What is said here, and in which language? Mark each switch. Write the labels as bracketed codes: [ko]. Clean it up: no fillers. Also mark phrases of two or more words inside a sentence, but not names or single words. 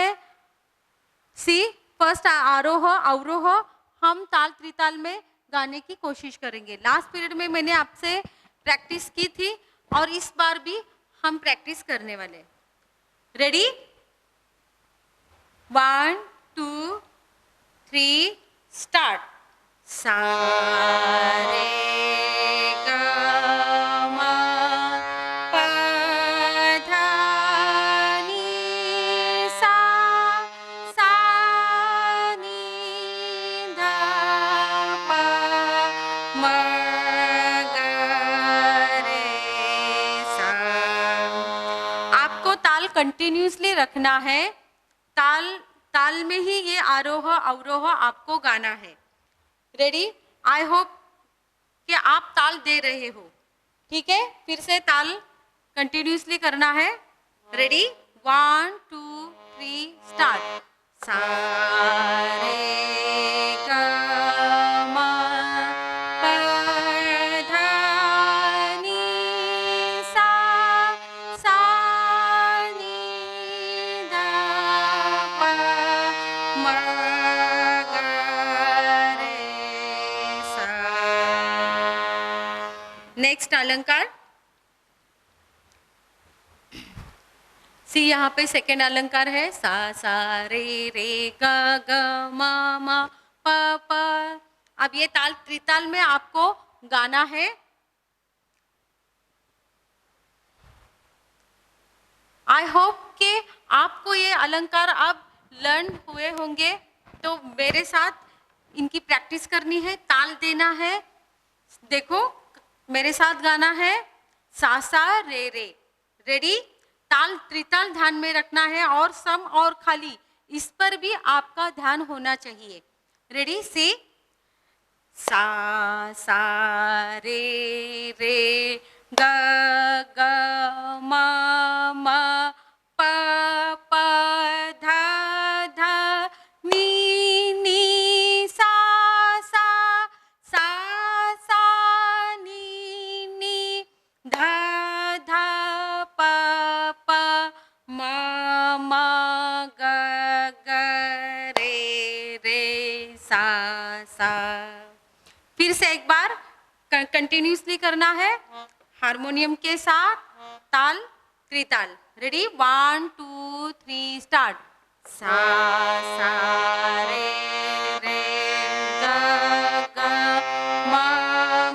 [hi] सी, फर्स्ट आरोह अवरोह हम ताल त्रिताल में गाने की कोशिश करेंगे. [en] last period [hi] में मैंने आपसे प्रैक्टिस की थी और इस बार भी हम प्रैक्टिस करने वाले. [en] रेडी? 1, 2, 3 स्टार्ट. [hi] सा रे ग म प ध नि सा, सा नि ध प म ग रे सा. आपको ताल कंटिन्यूसली रखना है. ताल में ही ये आरोह अवरोह आपको गाना है. रेडी? [en] I hope [hi] कि आप ताल दे रहे हो. ठीक है, फिर से ताल कंटिन्यूसली करना है. [en] रेडी? 1, 2, 3 स्टार्ट. [hi] सा रे ग म प ध नि सा, सा नि ध प म ग रे सा. नेक्स्ट अलंकार. सी, यहाँ पे सेकेंड अलंकार है. सा, सा रे रे ग ग म म प प. अब ये ताल त्रिताल में आपको गाना है. [en] I hope [hi] कि आपको ये अलंकार अब लर्न हुए होंगे. तो मेरे साथ इनकी प्रैक्टिस करनी है, ताल देना है. देखो, मेरे साथ गाना है. सा सा रे रे. रेडी? ताल त्रिताल ध्यान में रखना है और सम और खाली इस पर भी आपका ध्यान होना चाहिए. रेडी? सी, सा सा रे रे ग ग म म प प ध ध नि नि सा, सा सा सा नि नि ध ध प प म म ग ग रे रे सा सा. फिर से एक बार कंटिन्यूसली करना है हारमोनियम के साथ. ताल त्रिताल. [en] Ready? 1, 2, 3 start. [hi] सा सा रे रे ग ग म म